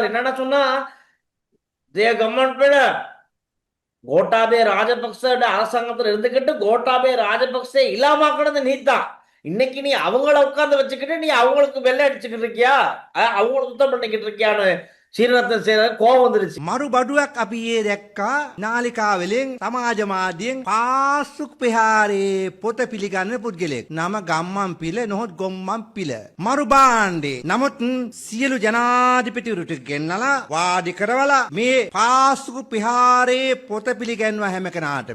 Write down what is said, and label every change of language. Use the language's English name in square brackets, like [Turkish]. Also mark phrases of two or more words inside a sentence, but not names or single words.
[Tamil] என்னன்னா சொன்னா, உதய கம்மன் பிள்ளை கோட்டாபே ராஜபக்ச அரசாங்கத்தில் இருந்துகிட்டு கோட்டாபே ராஜபக்சே இல்லாமக்கிறது நீதான். இன்னைக்கு நீ அவங்கள உட்கார்ந்து வச்சுக்கிட்டு நீ அவங்களுக்கு வெள்ளை அடிச்சுக்கிட்டு இருக்கியா, அவங்கள சுத்தம் பண்ணிக்கிட்டு இருக்கியான்னு சீரரத்ன சேரர் கோபம் வந்துருச்சு. [Sinhala] මරු බඩුවක් අපි ඒ දැක්කා නාලිකාවලින් සමාජ මාධ්‍යයෙන් පාසුක් පෙහාරේ පොත පිළිගන්න පුද්ගලයෙක්. නම ගම්මන් පිල නොහොත් ගොම්මන් පිල. මරු බාණ්ඩේ. නමුත් සියලු ජනාධිපතිවරුට ගෙන්නලා වාඩි කරවලා මේ පාසුකු පිහාරේ පොත පිළිගන්නවා හැම කෙනාටම.